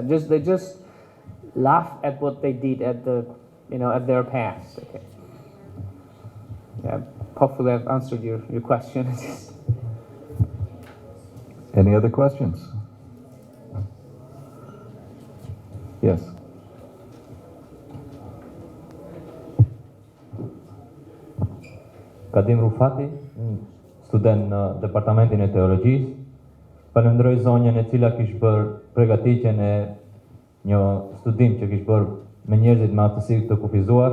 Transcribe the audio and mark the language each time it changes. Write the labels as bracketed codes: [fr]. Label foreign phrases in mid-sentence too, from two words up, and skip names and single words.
[en] They just laugh at what they did at their past. Okay. Yeah. Hopefully, I've answered your question. Any other questions? Yes. [sq] Kadim Rufati, student në Departamentin e Teologjisë. Falenderoj zonjën e cila kishte bërë përgatitjen e një studim që kishte bërë me njerëzit me aftësi të kufizuar.